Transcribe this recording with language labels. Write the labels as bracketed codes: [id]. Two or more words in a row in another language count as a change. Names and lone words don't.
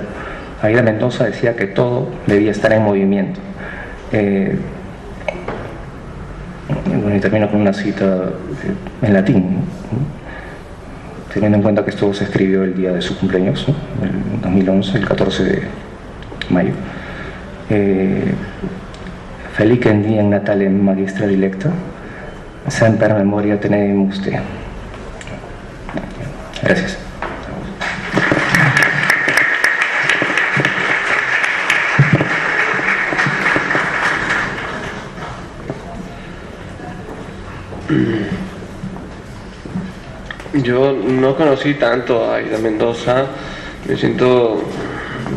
[es] Aida Mendoza decía que todo debía estar en movimiento. Bueno, y termino con una cita en latín, ¿no? Teniendo en cuenta que esto se escribió el día de su cumpleaños, ¿no? El 2011, el 14 de mayo. [la] Felicem diem natalem magistra dilecta, semper memoria tenemus te. [es] Gracias. Yo no conocí tanto a Aida Mendoza, me siento un